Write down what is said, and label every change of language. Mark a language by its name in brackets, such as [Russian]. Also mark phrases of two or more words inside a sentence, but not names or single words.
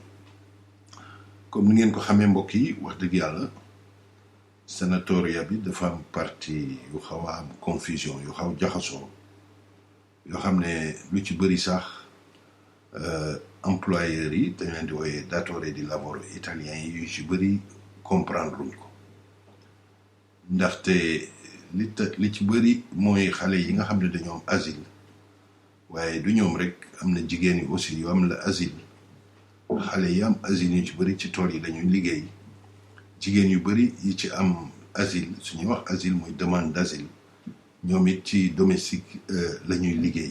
[Wolof] comme ni ngeen ko xamee mbokk yi wax dëgg yàlla sanatoria bi dafa am partie yu xaw a am confusion yu xaw jaxasoo yoo xam ne lu ci bëri sax employeurs yi dañ leen di wooyee [Italian] datore di lavoro [Wolof] italien yi yu ci bëri comprendre luñ ko ndaxte li ci bëri mooy xale yi nga xam ne dañoo am asile waaye du ñoom rek am na jigéen yi aussi yu am la asile xale yi am asile yu ci bëri ci tool yi dañuy liggéey jigéen yu bëri yi ci am asile suñuy wax asile mooy [French] demande d'asile [Wolof] ñoom it ci domestique la ñuy liggéey.